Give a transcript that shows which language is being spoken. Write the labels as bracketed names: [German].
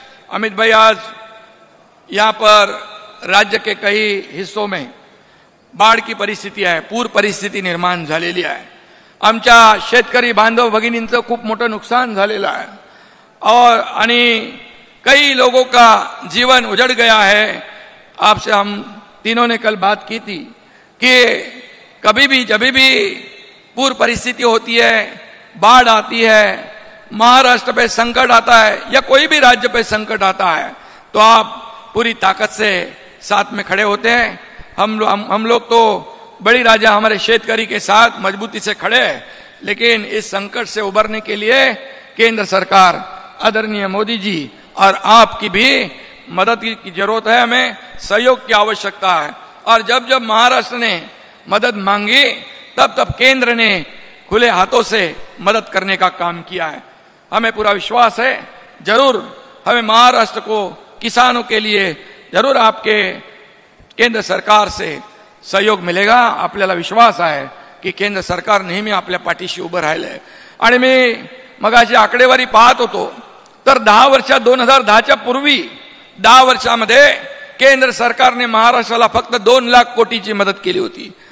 [Hindi] अमित भाई आज यहाँ पर राज्य के कई हिस्सों में बाढ़ की परिस्थिती [Marathi] आहे, पूर परिस्थिती निर्माण झालेली आहे. आमच्या शेतकरी बांधव भगिनींचं खूप मोठं नुकसान झालेलं आहे और आणि [Hindi] कई लोगों का जीवन उजड़ गया है. आपसे हम तीनों ने कल बात की थी कि कभी भी जब भी पूर परिस्थिति होती है, बाढ़ आती है, महाराष्ट्र पे संकट आता है या कोई भी राज्य पे संकट आता है तो आप पूरी ताकत से साथ में खड़े होते हैं. हम लोग तो बड़ी राजा हमारे शेतकरी के साथ मजबूती से खड़े हैं. लेकिन इस संकट से उबरने के लिए केंद्र सरकार, आदरणीय मोदी जी और आपकी भी मदद की जरूरत है. हमें सहयोग की आवश्यकता है. और जब जब महाराष्ट्र ने मदद मांगी तब तब केंद्र ने खुले हाथों से मदद करने का काम किया है. हमें पूरा विश्वास है जरूर हमें महाराष्ट्र को, किसानों के लिए जरूर आपके केंद्र सरकार से सहयोग मिलेगा. [Marathi] आपल्याला विश्वास आहे की केंद्र सरकार नेहमी आपल्या पाठीशी उभं राहिलंय. आणि मी मगाशी आकडेवारी पाहत होतो तर 10 वर्षात 2010च्या पूर्वी 10 वर्षामध्ये केंद्र सरकारने महाराष्ट्राला फक्त 2 लाख कोटीची मदत केली होती.